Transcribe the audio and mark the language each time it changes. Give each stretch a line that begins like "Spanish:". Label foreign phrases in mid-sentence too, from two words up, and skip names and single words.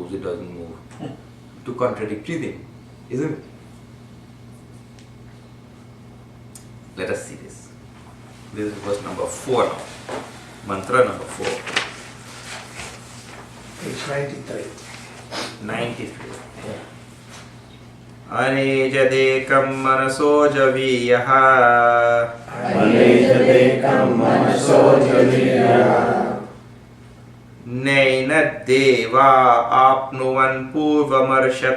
English: It doesn't move. Two contradictory things, isn't it? Let us see this. This is verse number 4 now. Mantra number 4. Page 93. 93.
Sanskrit: Anejadekam manasojaviyah Anejadekam manasojaviyah Naina deva apnuvan purvamarshat